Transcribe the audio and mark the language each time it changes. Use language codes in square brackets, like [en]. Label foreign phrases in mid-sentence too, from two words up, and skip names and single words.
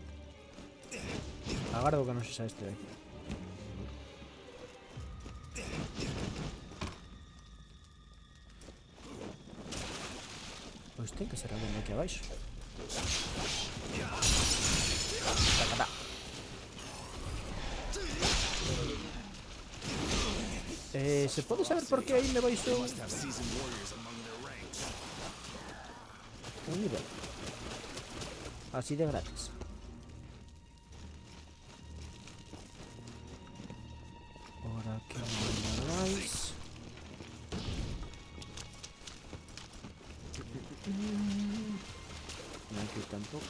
[gl] Agardo que non sexa este de aquí. Pois ten que ser alguén de aquí abaixo. Tacatá. Se pode saber por que aí me baixou... [en] Must have seasoned warriors among their ranks. [gl] un nivel. Así de gratis. [es] Por aquí no más. [gl] Aquí tampouco.